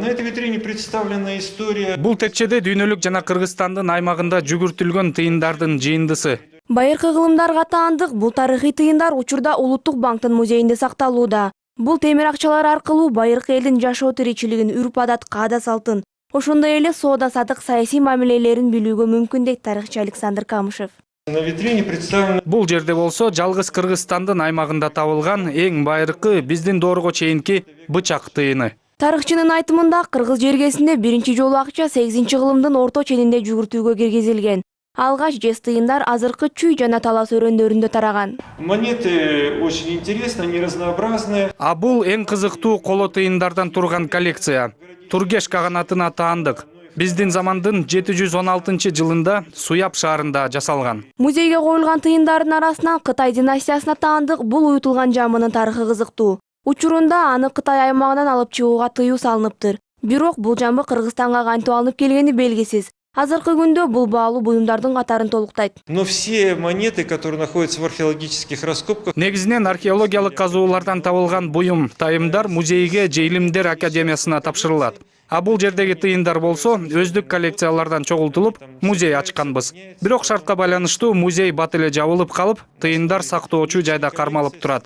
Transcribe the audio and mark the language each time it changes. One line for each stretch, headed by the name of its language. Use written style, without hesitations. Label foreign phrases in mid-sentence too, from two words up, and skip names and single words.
Russian: этой витрине представлена история.
Kyrgyz: Бул текчеде дүйнөлүк жана Кыргызстандын аймагында жүгүртүлгөн тыйындардын жыйындысы. Байыркы кылымдарга таандык бул тарыхый тыйындар учурда Улуттук банктын музейинде сакталууда. Бул темир акчалар аркылуу байыркы элдин жашоо тиричилигин, үрп-адат, каада салтын, ошондой эле соода сатык, саясий мамилелерин билүүгө мүмкүн дейт тарыхчы Александр Камышев.
Russian: На витрине представлена.
Kyrgyz: Бул жерде болсо жалгыз Кыргызстандын аймагында табылган эң байыркы биздин доорго чейинки бычак тыйыны. Тарыхчынын айтымында кыргыз жергесинде биринчи жолу акча 8-кылымдын орто ченинде жүгүртүүгө киргизилген. Алгач жез тыйындар азыркы Чүй жана Талас өрөндөрүндө тараган.
Russian: Монеты очень интересны, они разнообразные.
Kyrgyz: А бул эң кызыктуу коло тыйындардан турган коллекция. Тургеш каганатына таандык. Биздин замандын 716-жылында Суяб шаарында жасалган. Музейге коюлган тыйындардын арасынан Кытай династиясына таандык бул уютулган жамынын тарыхы кызыктуу. Учурунда аны Кытай аймагынан алып чыгууга тыюу салыныптыр. Бирок бул жамбы Кыргызстанга кантип алынып келгени белгисиз. Азыркы күндө бул баалуу буюмдардын катарын толуктайт.
Russian: Но все монеты, которые находятся в археологических раскопках,
Kyrgyz: Негизинен археологиялык казуулардан табылган буюм, тайымдар музейге Жейлимдер академиясына тапшырылат. А бул жердеги тыйындар болсо өздүк коллекциялардан чогултулуп, музей ачканбыз. Бирок шартка байланыштуу музей бат эле жабылып калып, тыйындар сактоочу жайда кармалып турат.